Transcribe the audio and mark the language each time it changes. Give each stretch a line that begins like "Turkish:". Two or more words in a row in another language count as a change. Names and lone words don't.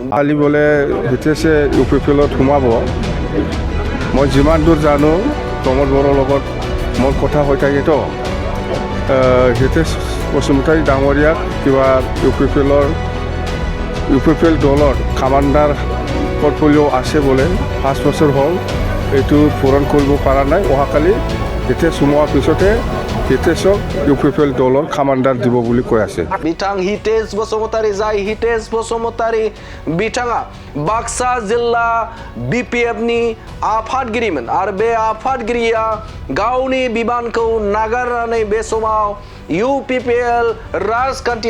Assamese: খালি বোলে हितेशे इउपिपिएलत সোমাব মই যিমান দূৰ জানো प्रमोद बर' লগত মোৰ কথা হৈ থাকেতো हितेश बसुमतारी डाঙरियाक किबा इउपिपिएल दলৰ কামাণ্ডাৰ পৰ্টফলিঅ' আছে বোলে 5 বছৰ হ'ল এইটো পূৰণ কৰিব পৰা নাই অহাকালি হিতেশ সোমোৱাৰ পিছতে হিতেশক ইউপিপিএল দলৰ কামাণ্ডাৰ দিব বুলি কৈ আছে
Bodo: बिथां हितेश बसुमतारी जाय हितेश बसुमतारी बिथाङा बाक्सा जिल्ला बिपिएफनि आफादगिरिमोन आरो बे आफादगिरिया गावनि बिबानखौ नागारनानै बे समाव इउपिपिएल राजखान्थि